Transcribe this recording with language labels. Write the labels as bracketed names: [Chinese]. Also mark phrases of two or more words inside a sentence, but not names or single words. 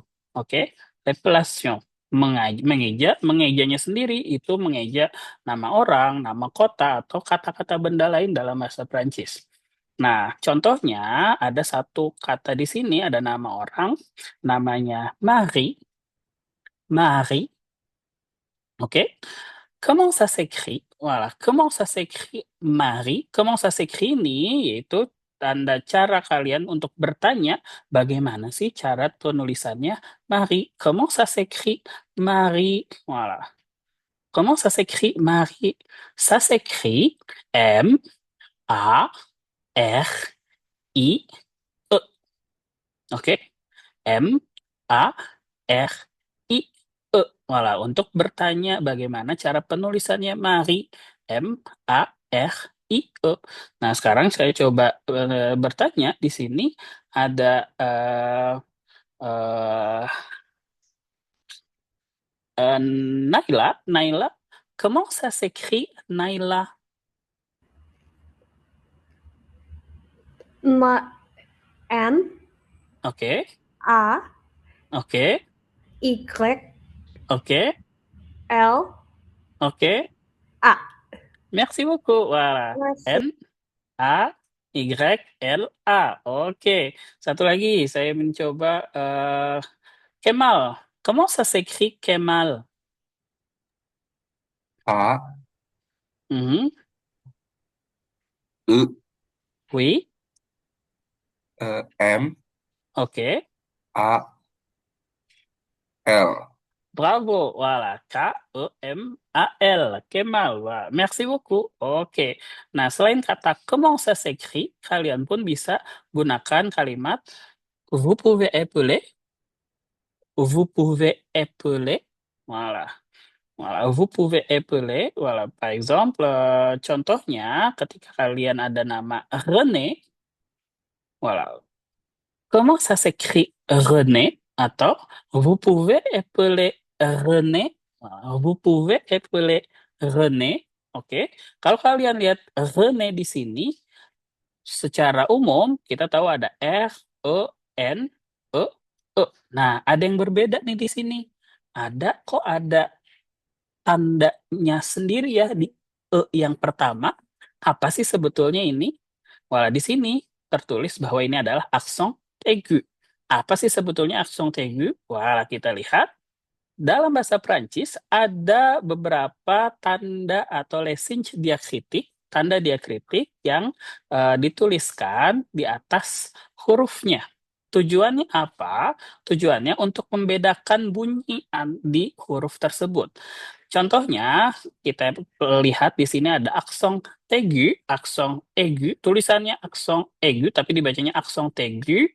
[French] Oke, l'appellation. [Indonesian] Mengeja, mengejanya sendiri itu mengeja nama orang, nama kota, atau kata-kata benda lain dalam bahasa Prancis. Nah, contohnya ada satu kata di sini, ada nama orang, namanya Marie. Marie, oke. [French] Comment ça s'écrit? Voilà, comment ça s'écrit Marie? Comment ça s'écrit [Indonesian] ini yaitu tanda cara kalian untuk bertanya bagaimana sih cara penulisannya Marie? [French] Comment ça s'écrit Marie? Voilà. Comment ça s'écrit Marie? Ça s'écrit M A R I E. [Indonesian] Oke. M A R I E. [French] Voilà, [Indonesian] untuk bertanya bagaimana cara penulisannya Marie, M-A-R-I-E. Nah, sekarang saya coba bertanya di sini ada Naila. Naila, [French] comment ça s'écrit Naila? N [Indonesian] Oke, A oke, Y oke, L oke. A. [French] Merci beaucoup. Voilà. [Indonesian] Masih. N-A-Y-L-A. Oke. Satu lagi, saya mencoba Kemal. [French] Comment ça s'écrit Kemal? A, Mhm. E, Oui. M, [Indonesian] Oke. A, L. [French] Bravo. Voilà. K-E-M-A-L. Kemal. Voilà. Merci beaucoup. [Indonesian] Oke. Nah, selain kata [French] comment ça s'écrit, [Indonesian] kalian pun bisa gunakan kalimat [French] vous pouvez appeler. Vous pouvez appeler. Voilà. Voilà, vous pouvez appeler, voilà, par exemple, [Indonesian] contohnya ketika kalian ada nama René, [French] voilà, comment ça s'écrit René? Atau vous pouvez appeler René, vous pouvez appeler René, [Indonesian] oke. Kalau kalian lihat René di sini, secara umum kita tahu ada R, E, N, E, E. Nah, ada yang berbeda nih di sini. Kok ada tandanya sendiri ya di E yang pertama, apa sih sebetulnya ini? Wah, di sini tertulis bahwa ini adalah aksen aigu. Apa sih sebetulnya aksen aigu? Wah, kita lihat dalam bahasa Prancis ada beberapa tanda atau [French] les signes [Indonesian] diakritik, tanda diakritik yang dituliskan di atas hurufnya. Tujuannya apa? Tujuannya untuk membedakan bunyi di huruf tersebut. Contohnya, kita lihat di sini ada aksen aigu, tulisannya aksen aigu, tapi dibacanya aksen aigu.